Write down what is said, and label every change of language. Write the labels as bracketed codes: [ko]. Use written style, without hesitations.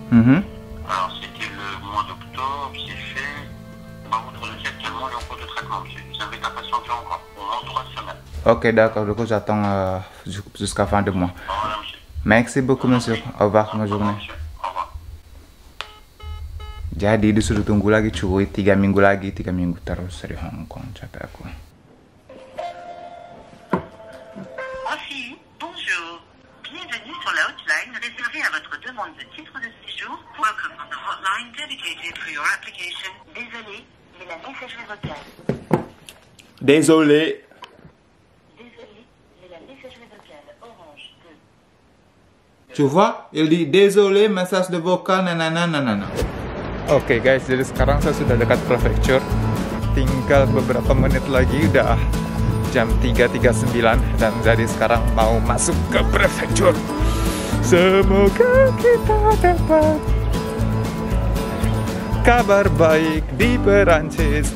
[fr] Alors, c'était le mois d'octobre, c'est fait. Votre dossier actuellement est en cours de traitement, monsieur. Vous avez à patienter encore au moins 3 semaines. Ok, d'accord. Du coup, j'attends jusqu'à fin de mois. Voilà, monsieur. Merci beaucoup, monsieur. Au revoir, bonne journée. [id] Jadi disuruh tunggu lagi cuy, 3 minggu lagi, 3 minggu terus dari Hong Kong, capek aku. [fr] Bonjour, bienvenue sur la hotline réservée à votre demande de titre de séjour. [en] Welcome on the hotline dedicated for your application. [fr] Désolé, mais la messagerie vocale. Désolé. Désolé, mais la messagerie vocale Orange 2. Tu vois, il dit désolé, message de vocal, nananana. [id] Oke guys, jadi sekarang saya sudah dekat prefecture. Tinggal beberapa menit lagi, udah jam 3.39. Dan jadi sekarang mau masuk ke prefecture. Semoga kita dapat kabar baik di Perancis.